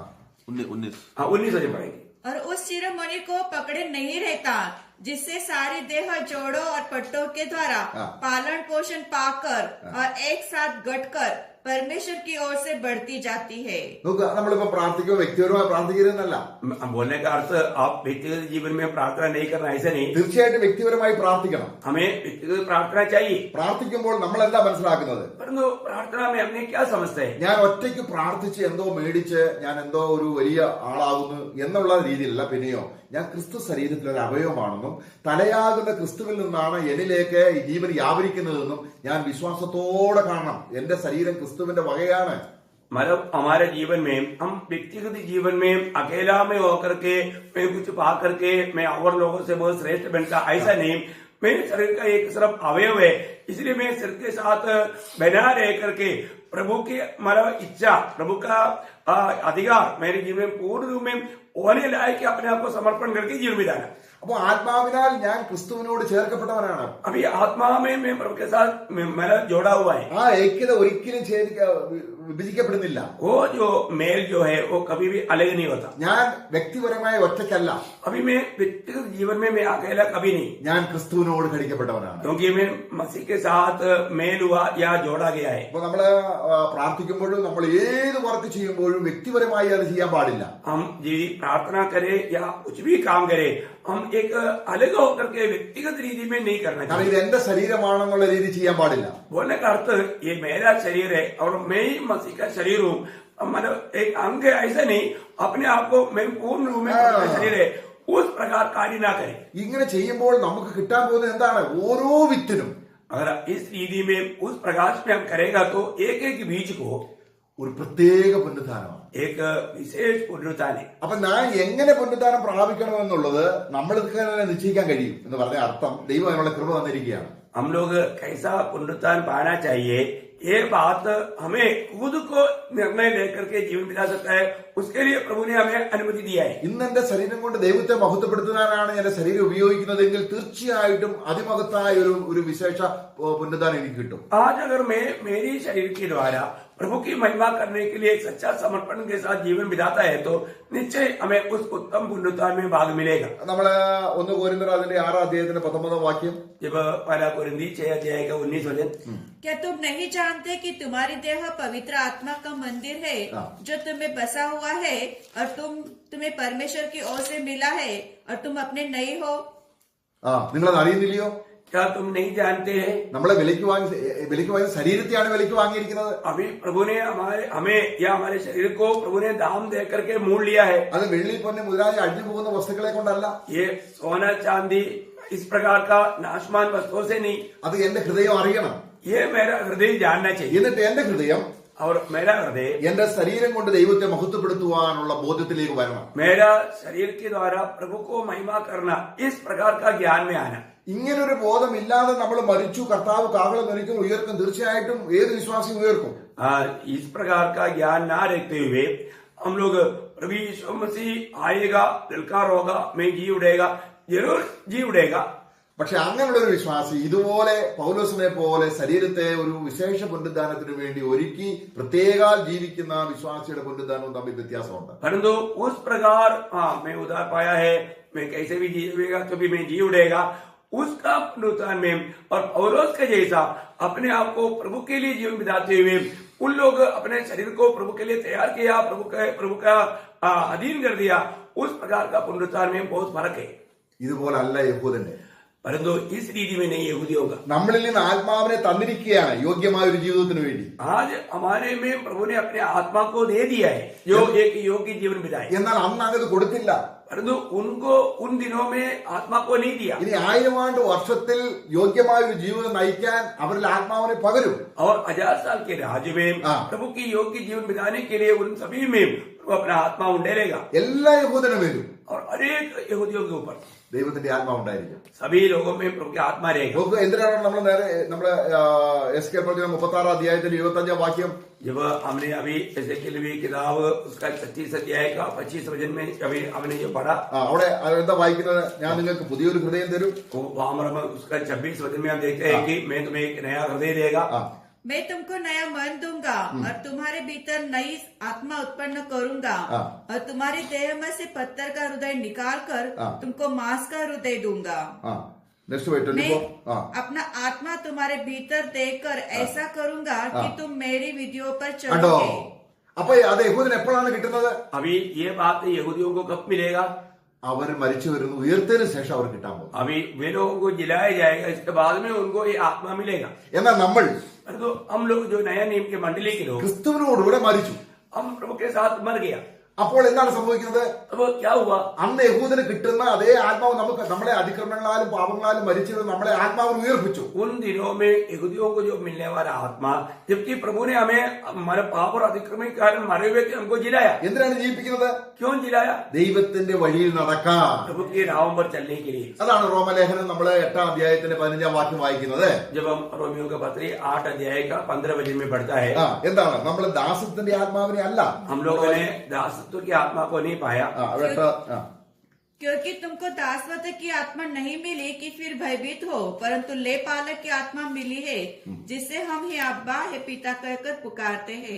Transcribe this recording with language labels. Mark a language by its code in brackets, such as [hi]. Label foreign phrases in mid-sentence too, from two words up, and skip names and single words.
[hi] 19 वचन पढ़ेंगे. और उस शिरोमणि को पकड़े नहीं रहता, जिससे सारी देह जोड़ों और पट्टों के द्वारा पालन पोषण पाकर और एक साथ गठकर परमेश्वर की ओर से बढ़ती जाती है। [ml] നോക്കുക, നമ്മളിപ്പോ പ്രാർത്ഥിക്കുമ്പോൾ വ്യക്തിപരമായി പ്രാർത്ഥിക്കരുതെന്നല്ല, [hi] बोलने का अर्थ आप व्यक्तिगत जीवन में प्रार्थना नहीं करना, ऐसा नहीं। [ml] തീർച്ചയായിട്ടും വ്യക്തിപരമായി പ്രാർത്ഥിക്കണം. [hi] हमें व्यक्तिगत प्रार्थना चाहिए, [ml] പ്രാർത്ഥിക്കുമ്പോൾ നമ്മൾ എന്താ മനസ്സിലാക്കുന്നത്? [hi] परंतु प्रार्थना में हमने क्या समझते हैं? [ml] ഞാൻ ഒറ്റയ്ക്ക് പ്രാർത്ഥിച്ച് എന്തോ മേടിച്ച് ഞാൻ എന്തോ ഒരു വലിയ ആളാകുന്നു എന്നുള്ള രീതിയിലല്ല. പിന്നെയോ ഞാൻ ക്രിസ്തു ശരീരത്തിലെ ഒരു അവയവമാണെന്നും തലയാകുന്ന ക്രിസ്തുവിൽ നിന്നാണ് എന്നിലേക്ക് ഈ ജീവൻ വ്യാപരിക്കുന്നതെന്നും ഞാൻ വിശ്വാസത്തോടെ കാണണം. എന്റെ ശരീരം ക്രിസ്തുവിന്റെ വകയാണ്. [hi] मतलब हमारे जीवन में हम व्यक्तिगत जीवन में अकेला में होकर के मैं कुछ पा करके मैं और लोगों से बहुत श्रेष्ठ बनता, ऐसा नहीं। मेरे शरीर का एक सिर्फ अवयव है, इसलिए मैं शरीर के साथ बना रह करके प्रभु की हमारा इच्छा, प्रभु का अधिकार मेरे जीवन में पूर्ण रूप में होने लायक कि अपने आप को समर्पण करके जीवन बिताना। [ml] അപ്പൊ ആത്മാവിനാൽ ഞാൻ ക്രിസ്തുവിനോട് ചേർക്കപ്പെട്ടവനാണ്. [hi] अभी आत्मा में मैं प्रभु के साथ मेरा जोड़ा हुआ है। [ml] ആ ഐക്യത ഒരിക്കലും വിഭജിക്കപ്പെടുന്നില്ല. [hi] वो जो मेल जो है वो कभी भी अलग नहीं होता। [ml] ഞാൻ വ്യക്തിപരമായ ഒറ്റയ്ക്കല്ല, [hi] अभी मैं व्यक्तिगत जीवन में मैं अकेला कभी नहीं, [ml] ഞാൻ ക്രിസ്തുവിനോട് ഘടിക്കപ്പെട്ടവനാണ്. [hi] क्योंकि मैं मसीह के साथ मेल हुआ या जोड़ा गया है। [ml] അപ്പൊ നമ്മള് പ്രാർത്ഥിക്കുമ്പോഴും നമ്മൾ ഏത് വർക്ക് ചെയ്യുമ്പോഴും വ്യക്തിപരമായി അത് ചെയ്യാൻ പാടില്ല. [hi] हम जी प्रार्थना करें या कुछ भी काम करें, हम एक अलग होकर के व्यक्तिगत रीति में नहीं करना [ml] കാരണം [hi] चाहिए। [ml] ഇത് എന്റെ ശരീരമാണെന്നുള്ള രീതി ചെയ്യാൻ പാടില്ല. [hi] बोलने का अर्थ ये मेरा शरीर है और मैं ही मसीह का शरीर हूँ, मतलब एक अंग है, ऐसा नहीं अपने आप को मैं पूर्ण रूप में अपना शरीर है उस प्रकार कार्य ना करें। [ml] ഇങ്ങനെ ചെയ്യുമ്പോൾ നമുക്ക് കിട്ടാൻ പോകുന്നത് എന്താണ്? ഓരോ വിത്തിനും [hi] अगर इस रीति में उस प्रकाश में हम करेगा तो एक एक बीज को [ml] ഒരു പ്രത്യേക പുനരുത്ഥാനമാണ്. [hi] एक विशेष पुनरुत्थान है। [ml] അപ്പൊ ഞാൻ എങ്ങനെ പുനരുത്ഥാനം പ്രാപിക്കണമെന്നുള്ളത് നമ്മൾക്ക് തന്നെ നിശ്ചയിക്കാൻ കഴിയും എന്ന് പറഞ്ഞ അർത്ഥം ദൈവം അതിനുള്ള കൃപ തന്നിരിക്കുകയാണ്. [hi] हम लोग कैसा पुनरुत्थान पाना चाहिए, ये बात हमें खुद को निर्णय लेकर के जीवन बिता सकता है, उसके लिए प्रभु ने हमें अनुमति दिया है। [ml] ഇന്ന് എന്റെ ശരീരം കൊണ്ട് ദൈവത്തെ മഹത്വപ്പെടുത്താനാണ് എന്റെ ശരീരം ഉപയോഗിക്കുന്നതെങ്കിൽ തീർച്ചയായിട്ടും അതിമഹത്തായ ഒരു വിശേഷ പുനരുത്ഥാനം എനിക്ക് കിട്ടും. [hi] आज अगर मैं मेरी शरीर के द्वारा प्रभु की महिमा करने के लिए एक सच्चा समर्पण के साथ जीवन बिताता है तो निश्चय हमें उस उत्तम पुनरुत्थान में भाग मिलेगा। [ml] നമ്മള് 1 കൊരിന്ത്യർ അതിന്റെ 6 അധ്യായത്തിന്റെ 19 വാക്യം, [hi] जब पहला कुरिन्थी 6 अध्याय का 19 वचन, क्या तुम नहीं जानते कि तुम्हारी देह पवित्र आत्मा का मंदिर है जो तुम्हें बसा हुआ है और तुम्हें परमेश्वर की ओर से मिला है और तुम अपने नहीं हो? [ml] നിങ്ങളത് അറിയുന്നില്ലയോ? [hi] क्या तुम नहीं जानते हैं? [ml] നമ്മളെ വിലയ്ക്ക് വാങ്ങിയ ശരീരത്തെയാണ് വിലയ്ക്ക് വാങ്ങിയിരിക്കുന്നത്. [hi] अभी प्रभु ने हमें या हमारे शरीर को प्रभु ने दाम दे करके मोल लिया है। [ml] അത് വെള്ളി പൊന്ന് മുതലായ അഴിഞ്ഞു പോകുന്ന വസ്തുക്കളെ കൊണ്ടല്ല, [hi] ये सोना चांदी इस प्रकार का नाशमान वस्तुओं से नहीं, [ml] അത് എന്റെ ഹൃദയം അറിയണം. [hi] ये मेरा हृदय जानना चाहिए [ml] എന്നിട്ട് എന്റെ ഹൃദയം [hi] और मेरा हृदय [ml] എന്റെ ശരീരം കൊണ്ട് ദൈവത്തെ മഹത്വപ്പെടുത്തുവാനുള്ള ബോധ്യത്തിലേക്ക് വരണം. [hi] मेरा शरीर के द्वारा प्रभु को महिमा करना, इस प्रकार का ज्ञान में आना। [ml] ഇങ്ങനൊരു ബോധമില്ലാതെ നമ്മൾ മരിച്ചു, കർത്താവ് കാഹളം ധനിക്കും, ഉയർക്കും, തീർച്ചയായിട്ടും ഏത് വിശ്വാസിയും ഉയർക്കും. [hi] इस प्रकार का ज्ञान ना रखते हुए हम लोग प्रभु यीशु मसीह आएगा, ललकार होगा, मैं जी उड़ेगा, जरूर जी उड़ेगा। [ml] പക്ഷെ അങ്ങനെയുള്ള ഒരു വിശ്വാസി ഇതുപോലെ പൗലോസിനെ പോലെ ശരീരത്തെ ഒരു വിശേഷ പുനരുദ്ധാനത്തിന് വേണ്ടി ഒരുക്കി പ്രത്യേകാൽ ജീവിക്കുന്ന വിശ്വാസിയുടെ പുനരുദ്ധാനവും തമ്മിൽ വ്യത്യാസമുണ്ട്. [hi] परंतु उस प्रकार मैं उधार पाया है, मैं कैसे भी जीवेगा कभी मैं जी उड़ेगा, उसका पुनरुत्थान में और पौलुस के जैसा अपने आप को प्रभु के लिए जीवन बिताते हुए उन लोग अपने शरीर को प्रभु के लिए तैयार किया, प्रभु का अधीन कर दिया, उस प्रकार का पुनरुत्थान में बहुत फर्क है। [ml] ഇതുപോലെ അല്ല യഹൂദന്റെ. [hi] परंतु इस रीति में नहीं यहूदी होगा। [ml] നമ്മളിൽ നിന്ന് ആത്മാവിനെ തന്നിരിക്കുകയാണ് യോഗ്യമായ ഒരു ജീവിതത്തിന് വേണ്ടി. [hi] आज हमारे में प्रभु ने अपने आत्मा को दे दिया है जो एक योग्य जीवन बिताए, [ml] എന്നാൽ അന്ന് അങ്ങത് കൊടുത്തില്ല. [hi] परंतु उनको उन दिनों में आत्मा को नहीं दिया। [ml] ഇനി 1000 വർഷത്തിൽ യോഗ്യമായ ഒരു ജീവിതം നയിക്കാൻ അവരിൽ ആത്മാവിനെ പകരും. [hi] और 1000 साल के राज्य में प्रभु की योग्य जीवन बिताने के लिए उन सभी में प्रभु अपना आत्मा उंडेलेगा [ml] എല്ലാ യഹൂദനും വരും. [hi] और अनेक यहूदियों के ऊपर [ml] ദൈവത്തിന്റെ ആത്മാവുണ്ടായിരിക്കും. [hi] सभी लोगों में प्रभु की आत्मा रहेगा। [ml] നോക്കുക, എന്തിനാണ് നമ്മള് എസ്കേൽ പ്രവചനം 36 അധ്യായത്തിൽ 25 വാക്യം, [hi] जब हमने अभी एसेकिएल की किताब उसका 36 अध्याय का 25 वचन में अभी हमने जो पढ़ा, [ml] അവിടെ എന്താ വായിക്കുന്നത്? ഞാൻ നിങ്ങൾക്ക് പുതിയൊരു ഹൃദയം തരും. [hi] वहां पर उसका 26 वचन में हम देखते हैं कि मैं तुम्हें एक नया हृदय देगा, मैं तुमको नया मन दूंगा और तुम्हारे भीतर नई आत्मा उत्पन्न करूंगा और तुम्हारी देह में से पत्थर का हृदय निकाल कर तुमको मांस का हृदय दूंगा. [ml] നെക്സ്റ്റ് 24. ആ [hi] अपना आत्मा तुम्हारे भीतर देकर ऐसा करूंगा कि तुम मेरी विधियों पर [ml] കണ്ടോ? [hi] चलोगे। [ml] അപ്പൊ അത് യഹൂദന് എപ്പോഴാണ് കിട്ടുന്നത്? [hi] अभी ये बात यहूदियों को कब मिलेगा? [ml] അവർ മരിച്ചു വരുന്നു, ഉയർത്തതിനു ശേഷം അവർ കിട്ടാൻ പോകും. [hi] अभी वे लोगों को जिलाया जाएगा, इसके बाद में उनको ये आत्मा मिलेगा। [ml] എന്നാൽ നമ്മൾ [hi] तो हम लोग जो नया नियम के मंडली के लोग, [ml] ക്രിസ്തുവിനോടുകൂടെ മരിച്ചു. [hi] हम प्रभु के साथ मर गया। [ml] അപ്പോൾ എന്താണ് സംഭവിക്കുന്നത്? [hi] अब क्या हुआ? [ml] അന്ന് യഹൂദന് കിട്ടുന്ന അതേ ആത്മാവ് നമുക്ക് നമ്മളെ അതിക്രമങ്ങളാലും പാപങ്ങളാലും മരിച്ചത് നമ്മളെ ആത്മാവിന് ഉയർപ്പിച്ചു. [hi] उन दिनों में यहूदियों को जो मिलने वाला आत्मा, जबकि प्रभु ने हमें हमारे पाप और अतिक्रमण के कारण मरे हुए थे, हमको जिलाया। [ml] എന്തിനാണ് ജീവിപ്പിക്കുന്നത്? [hi] क्यों जिलाया? [ml] ദൈവത്തിന്റെ വഴിയിൽ നടക്കാൻ. [hi] प्रभु के राहों पर चलने के लिए। [ml] അതാണ് റോമലേഖനം നമ്മൾ 8-ാം അധ്യായത്തിന്റെ 15-ാം വാക്യം വായിക്കുന്നത്. [hi] जब हम रोमियो का पत्री 8 अध्याय का 15 वचन में पढ़ता है, [ml] എന്താണ്? നമ്മൾ ദാസത്തിന്റെ ആത്മാവിനെ അല്ല, [hi] हम लोगों ने दासत्व की आत्मा को नहीं पाया, क्योंकि तुमको दासत्व की आत्मा नहीं मिली कि फिर भयभीत हो, परंतु ले पालक की आत्मा मिली है, जिससे हम ही अब्बा है पिता कहकर पुकारते हैं।